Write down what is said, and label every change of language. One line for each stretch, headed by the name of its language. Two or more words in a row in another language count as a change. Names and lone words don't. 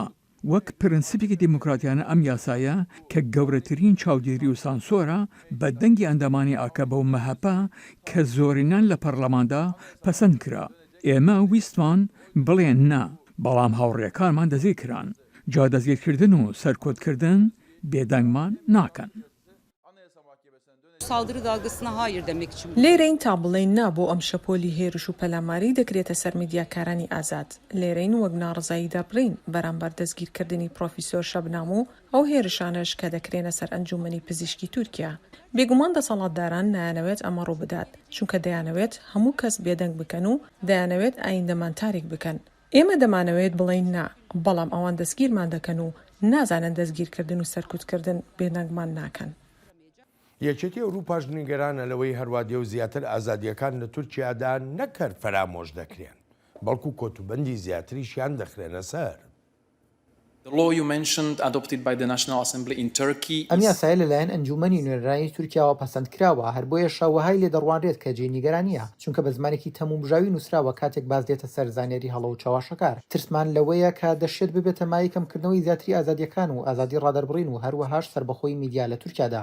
Central Kurdish: وەک پرنسیپێکی دیموکراتیانە ئەم یاسایە کە گەورەترین چاودێری و سانسۆرە بە دەنگی ئەندامانی ئاکە بەو مەهەپە کە زۆرینان لە پەرلەماندا پەسەند کرا. ئێمە ویستمان بڵێن نا، بەڵام هاوڕێکانمان دەزگیر کران. جا دەستگیرکردن و سەرکۆتکردن بێدەنگمان ناکەن.
Turkish: Saldırı dalgasına hayır demek için.
Central Kurdish: لێرەین تا بڵێن نا بۆ ئەم شەپۆلی هێرش و پەلاماری دەکرێتە سەر میدیاکارانی ئازاد. لێرەین وەک ناڕزایی دەبڕین بەرامبەر دەستگیرکردنی پرۆفیسۆر شەبنام و ئەو هێرشانەش کە دەکرێنە سەر ئەنجومەنی پزیشکی تورکیا. بێگومان دەسەڵاتداران نایانەوێت ئەمە ڕوو بدات، چونکە دەیانەوێت هەموو کەس بێدەنگ بکەن و دەیانەوێت ئایندەمان تاریک بکەن. ئێمە دەمانەوێت بڵێن نا، بەڵام ئەوان دەستگیرمان دەکەن و نازانن دەستگیرکردن و سەرکوتکردن بێدەنگمان ناکەن. یەکێتی ئەوروپاش نیگەرانە لەوەی هەروادێ و زیاتر ئازادیەکان لە تورکیادا نەکرد فرامۆش دەکرێن، بەڵکو کۆتوبەندی زیاتریشیان دەخرێنە سەر.
English: The law you mentioned, adopted by the National Assembly in Turkey,
Central Kurdish: ئەم یاسایە لەلایەن ئەنجومەنی نوێنەرانی تورکیاوە پەسەندکراوە، هەر بۆیە شەوەهای لێ دەڕوانرێت کە جێی نیگەرانیە، چونکە بە زمانێکی تەمومژاوی نووسراوە کاتێک باز دێتە سەر زانیاری هەڵە و چاواشەکار. ترسمان لەوەیە کە دەشێت ببێتە مای کەمکردنەوەی زیاتری ئازادیەکان و ئازادی ڕادەربڕین و هەروەهاش سەربەخۆی میدیا لە تورکیادا.